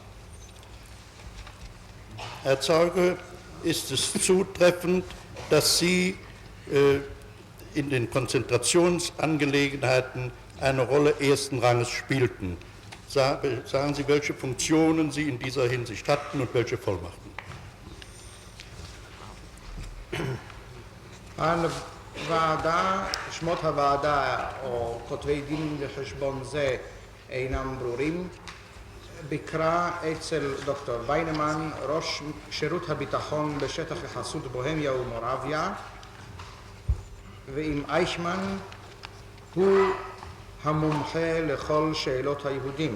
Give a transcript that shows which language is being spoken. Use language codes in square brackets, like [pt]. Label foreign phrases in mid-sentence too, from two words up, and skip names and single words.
[de] Herr Zeuge, ist es zutreffend, dass Sie in den Konzentrationsangelegenheiten eine Rolle ersten Ranges spielten? Sagen Sie, welche Funktionen Sie in dieser Hinsicht hatten und welche Vollmachten? [he] ועדה, שמות הוועדה או כותבי דין וחשבון זה אינם ברורים. ביקרה אצל דוקטור ויינמן, ראש שירות הביטחון בשטח יחסות בוהמיה ומורביה, ועם אייכמן הוא המומחה לכל שאלות היהודים.